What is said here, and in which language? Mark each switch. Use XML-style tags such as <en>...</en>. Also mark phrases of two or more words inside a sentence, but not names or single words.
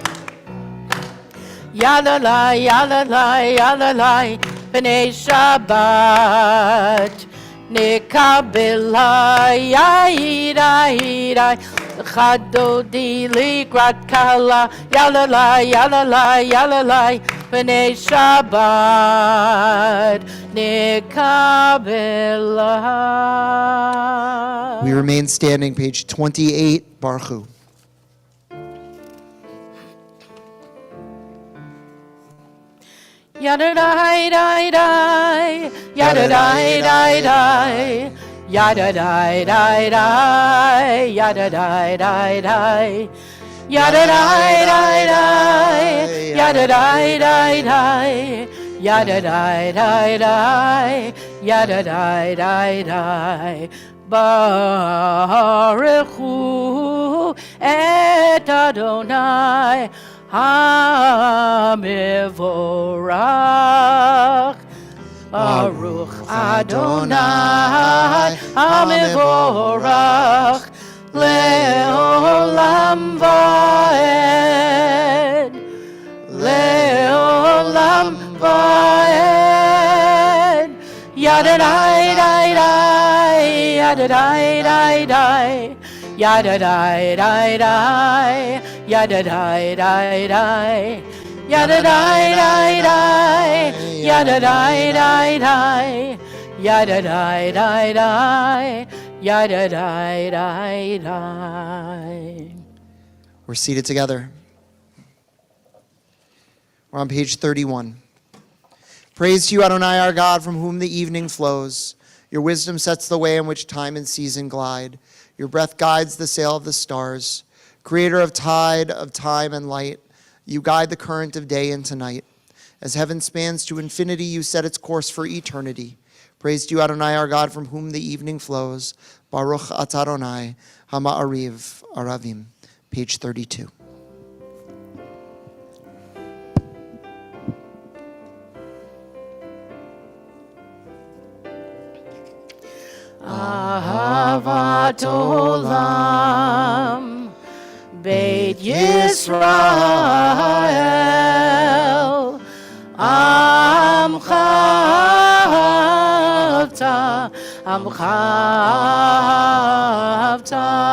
<he>Yalalai, yalalai, yalalai, בני שבת. Nekabelai, yai, לכה דודי לקראת כלה, yalalai, yalalai, yalalai, בני שבת. Nekabelai.</he> <en>We remain standing, page 28,</en> <he>ברוך הוא. Yada dai dai dai, yada dai dai dai, yada dai dai dai, yada dai dai dai, yada dai dai dai, yada dai dai dai, yada dai dai dai, yada dai dai dai. ברוך הוא את אדני המבורך. ברוך אדני המבורך לעולם ועד. לעולם ועד. Yada dai dai dai, yada dai dai dai, yada dai dai dai, yada dai dai dai, yada dai dai dai, yada dai dai dai, yada dai dai dai, yada dai dai dai.</he> <en>We're seated together. We're on page 31. Praise to you, Adonai, our God, from whom the evening flows. Your wisdom sets the way in which time and season glide. Your breath guides the sail of the stars. Creator of tide, of time and light, you guide the current of day into night. As heaven spans to infinity, you set its course for eternity. Praise to you, Adonai, our God, from whom the evening flows.</en> <he>ברוך אתה אדני, המעריב ערבים.</he> <en>Page 32.</en> <he>אהבת עולם, בית ישראל, עמך אהבת, עמך אהבת.</he>